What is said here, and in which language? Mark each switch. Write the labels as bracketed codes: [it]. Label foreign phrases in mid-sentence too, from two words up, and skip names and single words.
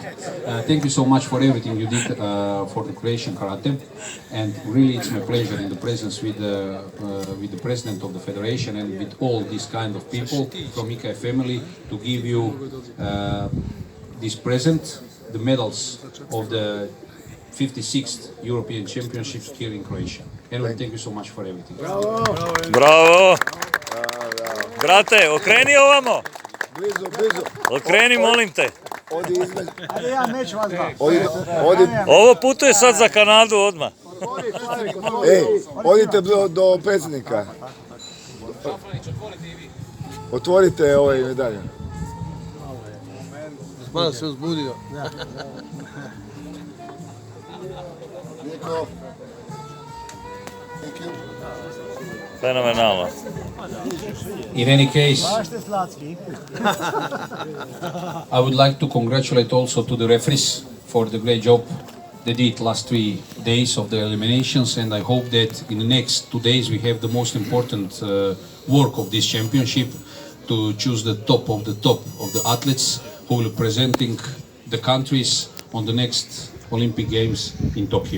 [en] Thank you so much for everything you did for the Croatian karate, and really it's my pleasure in the presence with the president of the federation and with all these kind of people from IKF family to give you this present, the medals of the 56th European Championships here in Croatia. Anyway, thank you so much for everything. [hr] Bravo! Brate, okreni ovamo. Blizu. Okreni, molim te. Odi između. Ajde ja neću vas dva. Odi. Ovo putuje sad za Kanadu odmah. Ej, odite do predsjednika. Otvorite ovaj medalju. Malo se uzbudio. Niko. Fenomenalno. [en] In any case, [hr] Baš ste slatki. [en] I would like to congratulate also to the referees for the great job they did last 3 days of the eliminations, and I hope that in the next 2 days we have the most important work of this championship to choose the top of the athletes who will presenting the countries on the next Olympic Games in Tokyo.